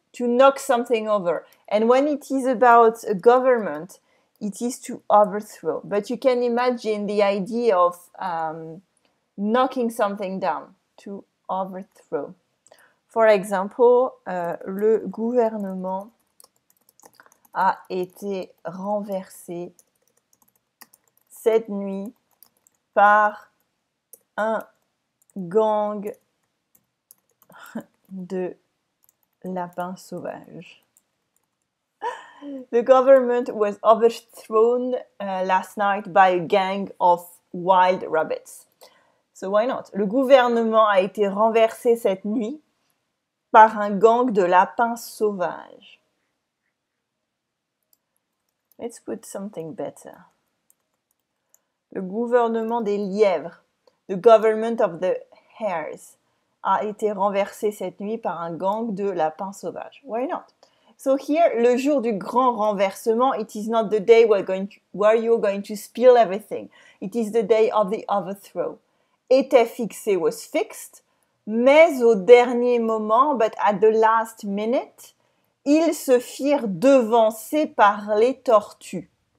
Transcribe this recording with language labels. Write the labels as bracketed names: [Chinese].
[English] To knock something over. And when it is about a government, it is to overthrow. But you can imagine the idea of knocking something down, to overthrow. For example, [French] le gouvernement a été renversé cette nuit par un gang de lapins sauvages. [English] The government was overthrown last night by a gang of wild rabbits. So why not? [French] Le gouvernement a été renversé cette nuit par un gang de lapins sauvages. [English] Let's put something better. [French] Le gouvernement des lièvres, [English] the government of the hares, [French] a été renversé cette nuit par un gang de lapins sauvages. [English] Why not? So here, [French] le jour du grand renversement, [English] it is not the day where you're going to spill everything. It is the day of the overthrow. [French] Était fixé [English] was fixed, [French] mais au dernier moment, [English] but at the last minute, [French] ils se firent devancer par les tortues.